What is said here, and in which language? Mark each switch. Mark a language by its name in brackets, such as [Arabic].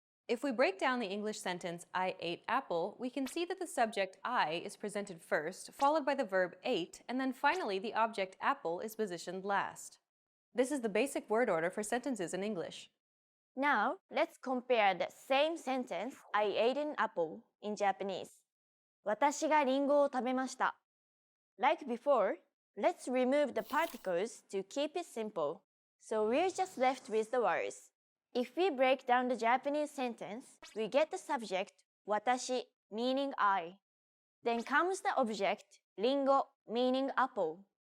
[English] If we break down the English sentence, I ate apple, we can see that the subject I is presented first, followed by the verb ate, and then finally the object apple is positioned last. This is the basic word order for sentences in English. Now, let's compare the same sentence, I ate an apple, in Japanese. [Japanese] 私がリンゴを食べました. [English] Like before, let's remove the particles to keep it simple. So we're just left with the words. If we break down the Japanese sentence, we get the subject, 私, meaning I. Then comes the object, リンゴ, meaning apple.